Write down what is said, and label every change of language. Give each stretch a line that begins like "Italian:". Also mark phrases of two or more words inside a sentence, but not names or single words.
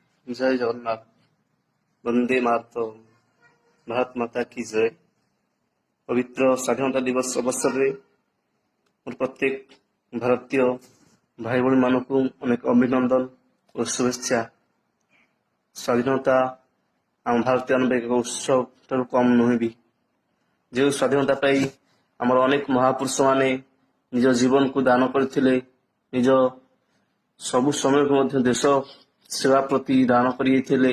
Odia: ଜୟ ଜଗନ୍ନାଥ।
Sanskrit: वन्दे मातरम्।
Hindi: भारत माता की जय।
Odia: ପବିତ୍ର ସ୍ୱାଧୀନତା ଦିବସ ଅବସରରେ ମୋର ପ୍ରତ୍ୟେକ ଭାରତୀୟ ଭାଇ ଭଉଣୀମାନଙ୍କୁ ଅନେକ ଅଭିନନ୍ଦନ ଓ ଶୁଭେଚ୍ଛା। ସ୍ୱାଧୀନତା ଆମ ଭାରତୀୟମାନଙ୍କ ଏକ ଉତ୍ସବ ଠାରୁ କମ୍ ନୁହେଁ ବି। ଯେଉଁ ସ୍ୱାଧୀନତା ପାଇଁ ଆମର ଅନେକ ମହାପୁରୁଷମାନେ ନିଜ ଜୀବନକୁ ଦାନ କରିଥିଲେ, ନିଜ ସବୁ ସମୟକୁ ମଧ୍ୟ ଦେଶ ସେବା ପ୍ରତି ଦାନ କରିଯାଇଥିଲେ।